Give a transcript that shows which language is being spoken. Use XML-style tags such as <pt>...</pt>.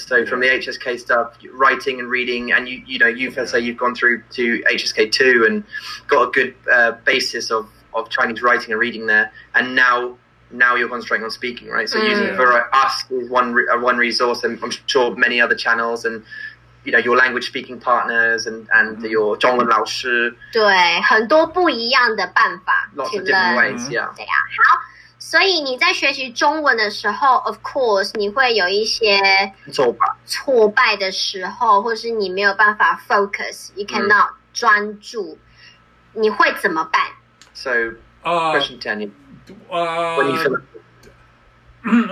<en>So from the HSK stuff, writing and reading, and let's say you've gone through to HSK2 and got a good basis of Chinese writing and reading there, and now you're concentrating on speaking, right? So using for us is one resource, and I'm sure many other channels and your language speaking partners and your 中文老师，</en> <zh>对，很多不一样的办法</zh> <en>lots of different ways, yeah.</en> <zh>对呀，好，所以你在学习中文的时候 ，of course 你会有一些挫败的时候，或是你没有办法 focus，</zh> <en>you cannot</en> <zh>专注，你会怎么办</zh> <en>？So question 10, when you feel</en>